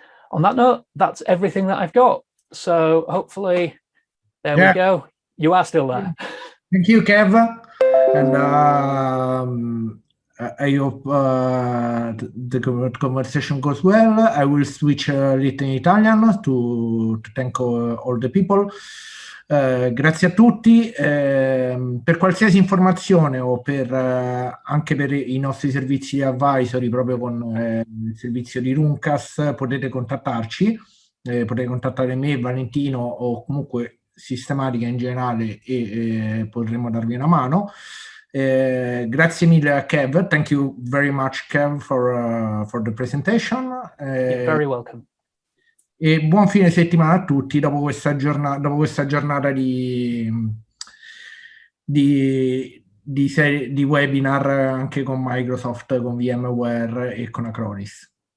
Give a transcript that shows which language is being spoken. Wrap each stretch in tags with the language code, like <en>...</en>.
<en>On that note, that's everything that I've got. So hopefully, there we go. You are still there. Thank you, Kev. And I hope the conversation goes well. I will switch a little in Italian to thank all the people.</en> <it>Grazie a tutti. Per qualsiasi informazione o anche per i nostri servizi di advisory, proprio con il servizio di Runecast, potete contattarci. Potete contattare me, Valentino, o comunque Systematica in generale, e potremo darvi una mano. Grazie mille a Kev.</it> <en>Thank you very much, Kev, for the presentation. You're very welcome.</en> <it>E buon fine settimana a tutti dopo questa giornata di webinar anche con Microsoft, con VMware e con Acronis.</it>